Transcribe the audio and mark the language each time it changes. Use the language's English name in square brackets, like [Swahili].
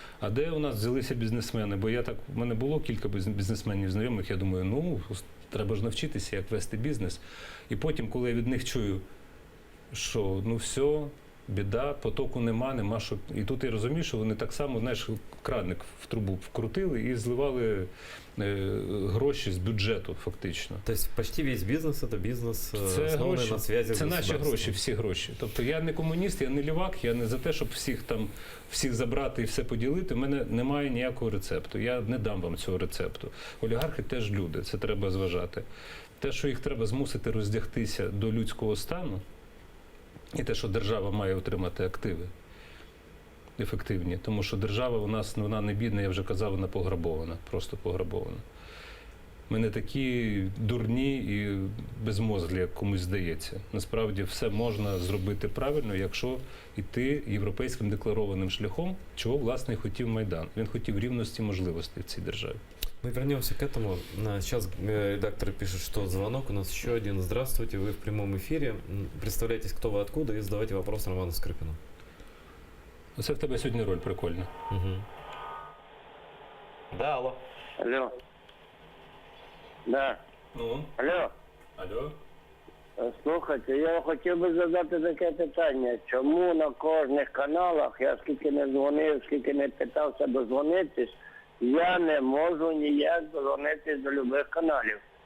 [Ukrainian] А де у нас взялися бізнесмени? Бо в мене було кілька бізнесменів знайомих, я думаю, треба ж навчитися, як вести бізнес. І потім, коли я від них чую, що все, біда, потоку нема що. І тут я розумію, що вони так само, знаєш, крадник в трубу вкрутили і зливали гроші з бюджету, фактично. [Russian] То есть почти весь бизнес это бизнес, основанный на связи [Ukrainian] Це наші гроші, всі гроші. Тобто я не комуніст, я не лівак, я не за те, щоб всіх забрати і все поділити. У мене немає ніякого рецепту. Я не дам вам цього рецепту. Олігархи теж люди, це треба зважати. Те, що їх треба змусити роздягтися до людського стану, і те, що держава має отримати активи ефективні. Тому що держава у нас, вона не бідна, я вже казав, вона пограбована, просто пограбована. Ми не такі дурні і безмозглі, як комусь здається. Насправді все можна зробити правильно, якщо йти європейським декларованим шляхом, чого, власне, і хотів Майдан. Він хотів рівності можливостей в цій державі. [Russian] Мы вернемся к этому. Сейчас редактор пишет, что звонок у нас еще один. Здравствуйте, вы в прямом эфире. Представляйтесь, кто вы, откуда, и задавайте вопрос Роману Скрипину. [Ukrainian] Оце в тебе сьогодні роль прикольна. Угу. [Russian] Да, алло. Алло. Да. Ну? Алло. Алло? [Ukrainian] Слухайте, я хотів би задати таке питання. Чому на кожних каналах, я скільки не дзвонив, скільки не питався дозвонитись, я не можу ніяк дозвонитись до любих каналів.